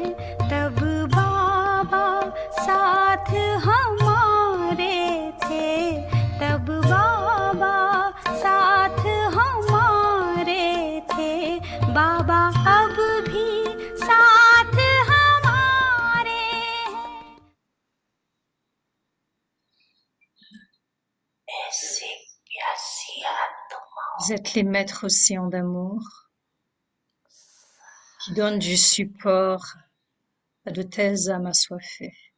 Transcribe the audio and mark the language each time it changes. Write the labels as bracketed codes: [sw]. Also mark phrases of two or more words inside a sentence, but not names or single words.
[hi] तब बाबा साथ हमारे थे, तब बाबा साथ हमारे थे। बाबा अब भी साथ हमारे हैं। [fr] Vous êtes les maîtres océans d'amour qui donnent du support à de telles âmes assoiffées.